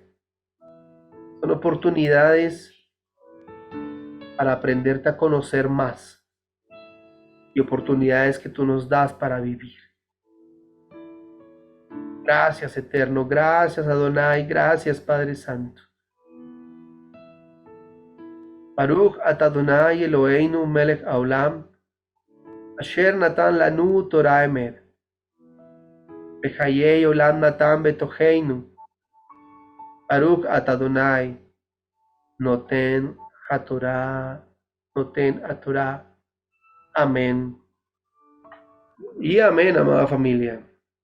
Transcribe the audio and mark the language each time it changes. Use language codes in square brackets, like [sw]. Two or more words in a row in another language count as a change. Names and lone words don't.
[es] Son oportunidades para aprenderte a conocer más y oportunidades que tú nos das para vivir. Gracias, Eterno. Gracias, Adonai. Gracias, Padre Santo. [he] ברוך את אדוני אלוהינו מלך העולם, אשר נתן לנו תורה אמת, בחיי עולם נתן בתוכנו. ברוך את אדוני נותן התורה, נותן התורה. [es] Amén. Y amén, amada familia.